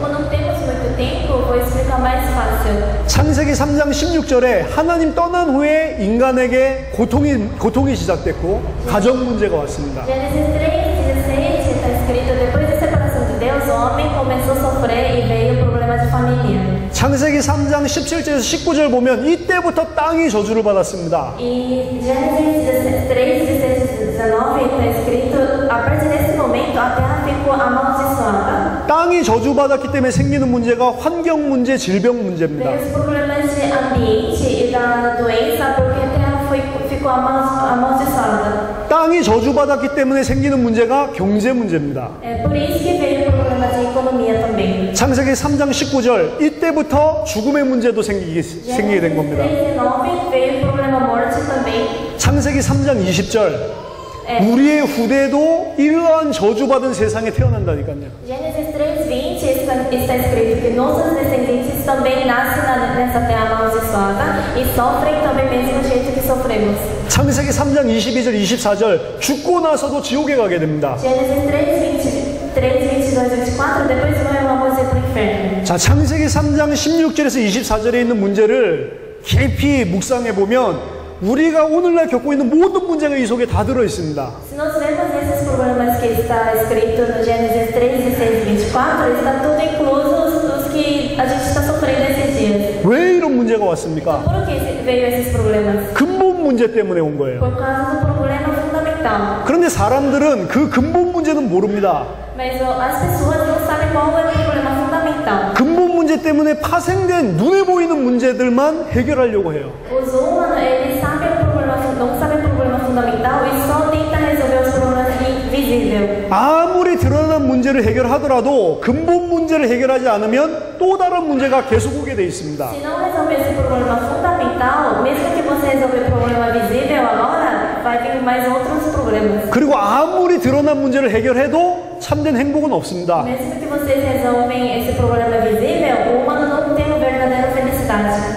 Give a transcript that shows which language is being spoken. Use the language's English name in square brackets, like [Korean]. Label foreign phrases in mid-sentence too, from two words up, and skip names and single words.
[Portuguese] Como não temos muito tempo, vou explicar mais fácil. [Korean] 창세기 3장 16절에 하나님 떠난 후에 인간에게 고통이 시작됐고 가정 문제가 왔습니다. [Portuguese] Gênesis 3, 16 está escrito: depois da separação de Deus, o homem começou a sofrer e veio o problema de família. [Korean] 창세기 3장 17절에서 19절 보면 이때부터 땅이 저주를 받았습니다. [Portuguese] E Gênesis 3, 16, 19 está escrito: a partir desse momento a terra ficou amaldiçoada. [Korean] 땅이 저주받았기 때문에 생기는 문제가 환경 문제, 질병 문제입니다. [Portuguese] Veio os problemas de ambiente e da doença porque a terra ficou amaldiçoada. [Korean] 땅이 저주받았기 때문에 생기는 문제가 경제 문제입니다. [Portuguese] É por isso que veio o problema de economia também. [Korean] 창세기 3장 19절 이때부터 죽음의 문제도 생기게 된 겁니다. [Portuguese] 3:19 veio o problema morte também. [Korean] 창세기 3장 20절 우리의 후대도 이러한 저주받은 세상에 태어난다니까요. [Portuguese] Gênesis 3:20 está escrito que nossos descendentes também nascem nessa terra amaldiçoada e sofrem também mesmo jeito que sofremos. [Korean] 창세기 3장 22절 24절 죽고 나서도 지옥에 가게 됩니다. [Portuguese] Gênesis 3:22, 24 depois vamos ir para o inferno. [Korean] 자, 창세기 3장 16절에서 24절에 있는 문제를 깊이 묵상해 보면 우리가 오늘날 겪고 있는 모든 문제가 이 속에 다 들어 있습니다. [Portuguese] Se nós vemos esses problemas que está escrito no Gênesis 3:16, 24, está tudo incluso os que a gente está sofrendo esses dias. [Korean] 왜 이런 문제가 왔습니까? [Portuguese] Por que veio esses problemas? [Korean] 근본 문제 때문에 온 거예요. [Portuguese] Por causa do problema fundamental. [Korean] 그런데 사람들은 그 근본 문제는 모릅니다. [Portuguese] Mas as pessoas não sabem qual é o problema fundamental. [Korean] 근본 문제 때문에 파생된 눈에 보이는 문제들만 해결하려고 해요. [Portuguese] Os humanos, eles sabem o problema, não sabem o problema fundamental e só tentam resolver os problemas invisíveis. [Korean] 아무리 드러난 문제를 문제를 해결하더라도 근본 문제를 해결하지 않으면 또 다른 문제가 계속 오게 돼 있습니다. [Portuguese] Se não resolver esse problema fundamental, mesmo que você resolver o problema visível agora, vai vir mais outros problemas. [Korean] 그리고 아무리 드러난 문제를 해결해도 참된 행복은 없습니다. [Portuguese] Mesmo que vocês resolvem esse problema visível, o humano não tem a verdadeira felicidade.